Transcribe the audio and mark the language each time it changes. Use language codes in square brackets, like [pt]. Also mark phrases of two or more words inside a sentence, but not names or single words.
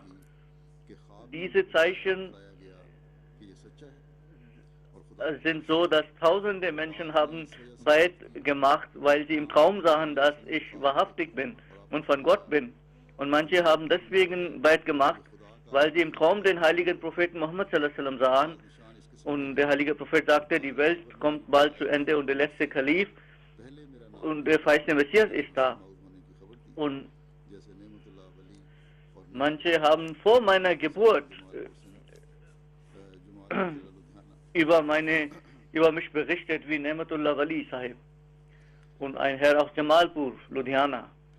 [de] Diese Zeichen sind so, dass tausende Menschen haben Beit gemacht, weil sie im Traum sahen, dass ich wahrhaftig bin und von Gott bin. Und manche haben deswegen Beit gemacht, weil sie im Traum den heiligen Propheten Muhammad [ar] صلى الله عليه وسلم [de] sahen. Und der heilige Prophet sagte, die Welt kommt bald zu Ende und der letzte Kalif und der verheißene Messias ist da. Und manche haben vor meiner Geburt über mich berichtet, wie Nematullah Wali Sahib und ein Herr aus Jamalpur, Ludhiana.